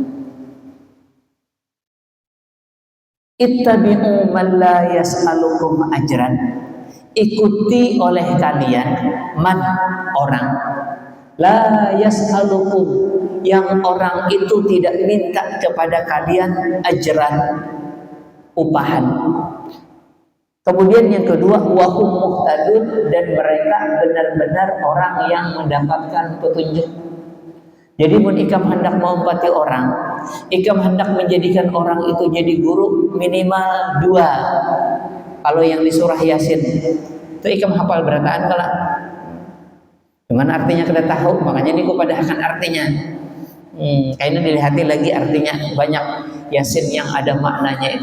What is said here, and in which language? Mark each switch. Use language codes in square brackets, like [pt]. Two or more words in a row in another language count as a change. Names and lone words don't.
[ar] اتبعوا من لا يسألكم أجرا, [id] ikuti oleh kalian man orang, [ar] لا يسألكم [id] yang orang itu tidak minta kepada kalian ajran, upahan. Kemudian yang kedua, [ar] وهم مهتدون, [id] dan mereka benar-benar orang yang mendapatkan petunjuk. [bjn] Jadi mun ikam hendak mengumpati orang, ikam hendak menjadikan orang itu jadi guru, minimal 2. Kalau yang di surah Yasin itu ikam hafal berataan kalau cuman artinya kita tahu, makanya ini pada akan artinya. [id] Kayaknya dilihati lagi artinya, banyak Yasin yang ada maknanya itu.